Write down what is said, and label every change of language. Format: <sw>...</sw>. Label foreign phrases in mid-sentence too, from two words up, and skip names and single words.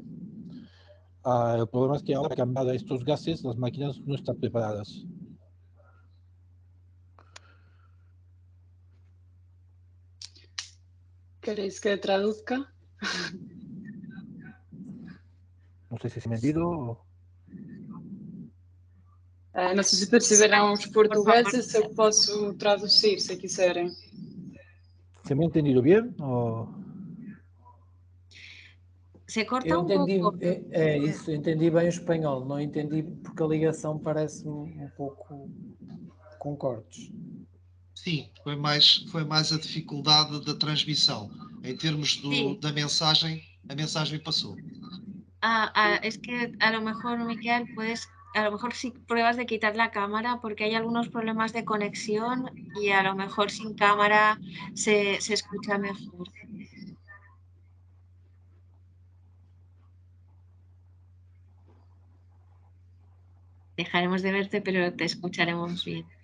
<es>El problema es que ahora, cambiado a estos gases, las máquinas no están preparadas. ¿Queréis que traduzca? No sé se me ha entendido.</es> <pt>Não sei se perceberam os portugueses, eu posso traduzir, se quiserem.</pt> <es>¿Se me ha entendido bien? O... Se corta</es> <pt>Eu entendi, pouco. Isso, entendi bem o espanhol, não entendi porque a ligação parece um pouco com cortes. Sim, foi mais a dificuldade da transmissão. Em termos da mensagem, a mensagem passou.</pt> <es>Es que a lo mejor, Miquel, a lo mejor si pruebas de quitar la cámara, porque hay algunos problemas de conexión y a lo mejor sin cámara se escucha mejor. Dejaremos de verte, pero te escucharemos bien.</es>